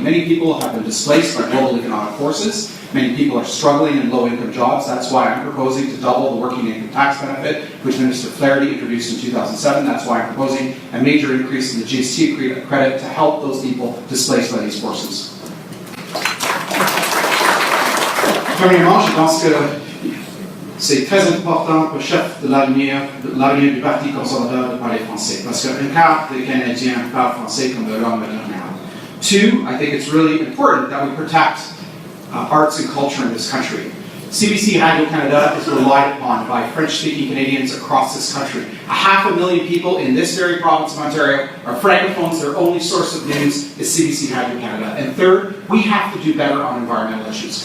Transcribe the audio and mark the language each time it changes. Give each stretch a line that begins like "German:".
English: Many people have been displaced by global economic forces. Many people are struggling in low-income jobs. That's why I'm proposing to double the working income tax benefit, which Minister Flaherty introduced in 2007. That's why I'm proposing a major increase in the GST credit to help those people displaced by these forces.
French: Premièrement, je pense que c'est très important pour le chef de l'avenir du Parti conservateur de parler français, parce qu'un quart des Canadiens parlent français comme leur langue maternelle.
English: Two, I think it's really important that we protect arts and culture in this country. CPC Radio-Canada is relied upon by French-speaking Canadians across this country. 500,000 people in this very province of Ontario are francophones. Their only source of news is CPC Radio-Canada. And third, we have to do better on environmental issues.